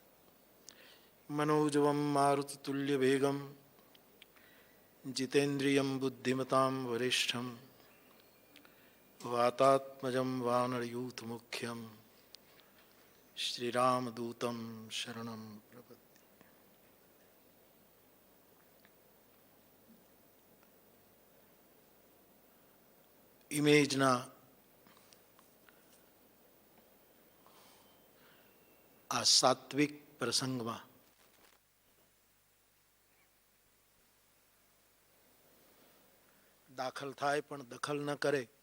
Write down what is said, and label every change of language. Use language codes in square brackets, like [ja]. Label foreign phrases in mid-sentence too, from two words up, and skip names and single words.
[sa] मनोजवं मारुततुल्यवेगं जितेन्द्रियं बुद्धिमतां वरिष्ठं वातात्मजं वानरयूथमुख्यं श्रीरामदूतं शरणं प्रपद्ये. [gu] ઇમેજના આ સાત્વિક પ્રસંગમાં દાખલ થાય પણ દખલ ન કરે